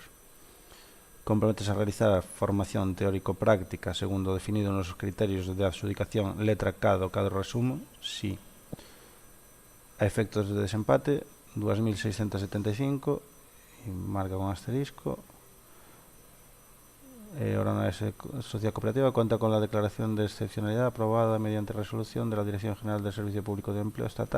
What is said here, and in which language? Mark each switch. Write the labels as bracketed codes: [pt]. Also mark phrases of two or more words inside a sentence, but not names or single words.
[gl] Comprométese a realizar formación teórico-práctica segundo definido nos criterios de adxudicación letra K do cadro resumo? [es] Sí. [gl] A efectos de desempate 2.675, e marca con asterisco. [es] Orona S. Sociedad Cooperativa cuenta con la declaración de excepcionalidad aprobada mediante resolución de la Dirección General del Servicio Público de Empleo Estatal.